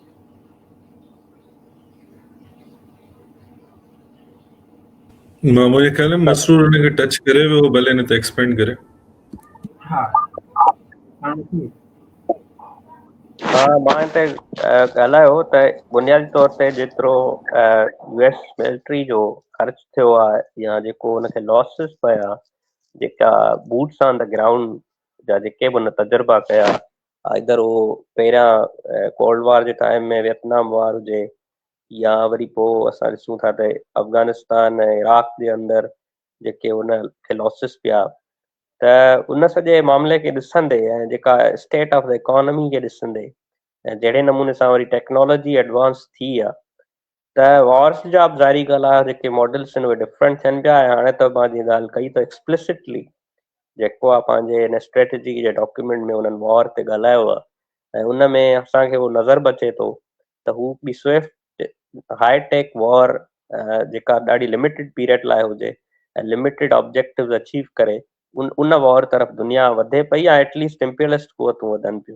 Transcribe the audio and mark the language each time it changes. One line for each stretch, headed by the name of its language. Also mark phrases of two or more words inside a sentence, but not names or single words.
Sindhi: मां मुंहिंजे ख़्याल में मसरूर हुनखे टच करे वियो, भले हिन ते एक्सपेंड करे। हा हाणे हा, मां हिते ॻाल्हायो त बुनियादी तौर ते जेतिरो
English: US military
Sindhi: जो ख़र्च थियो आहे या जेको हुनखे लॉसिस पिया, जेका
English: boots on the ground
Sindhi: जा जेके बि हुन तजुर्बा कया, इधर उहो पहिरियां
English: cold war
Sindhi: जे टाइम में वियतनाम वॉर हुजे या वरी पोइ असां ॾिसूं था त अफ़गानिस्तान ऐं इराक जे अंदरि जेके हुनखे लॉसिस पिया, त उन सॼे मामले खे ॾिसंदे ऐं जेका
English: state of the economy
Sindhi: खे ॾिसंदे ऐं जहिड़े नमूने सां वरी
English: technology advance
Sindhi: थी आहे, त वॉर्स जा बि ज़ाहिरी ॻाल्हि आहे जेके मॉडल्स आहिनि उहे डिफरेंट थियनि पिया। ऐं हाणे त मां जीअं ॻाल्हि कई त एक्सप्लिसिटली जेको आहे पंहिंजे हिन स्ट्रेटजी जे डॉक्यूमेंट में हुननि वॉर ते ॻाल्हायो आहे, ऐं उन में असांखे उहो नज़र बि अचे थो त हू बि
English: swift hi-tech war
Sindhi: जेका ॾाढी
English: limited period
Sindhi: लाइ हुजे ऐं
English: limited objective achieve
Sindhi: करे उन वॉर तरफ़ दुनिया वधे पई, या
English: at least imperialist
Sindhi: कुवतूं वधनि पियूं।